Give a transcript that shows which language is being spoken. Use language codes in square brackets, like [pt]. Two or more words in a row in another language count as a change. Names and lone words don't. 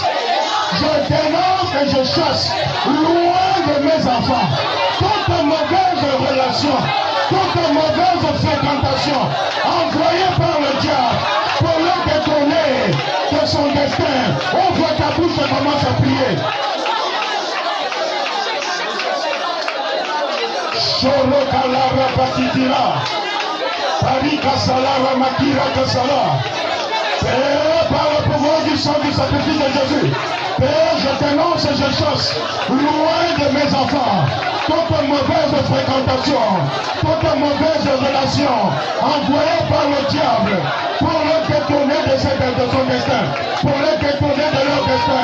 [fr] Je dénonce et je chasse loin de mes enfants toutes relations, toute mauvaise fréquentation envoyée par le diable pour le détourner de son destin. Ouvre ta bouche et commence à prier. Choro kalara patitira. Parika salara makira kasala. Père, par le pouvoir du sang du sacrifice de Jésus, Père, je dénonce et je chasse loin de mes enfants toute mauvaise fréquentation, toute mauvaise relation envoyée par le diable pour le détourner de son destin, pour le détourner de leur destin.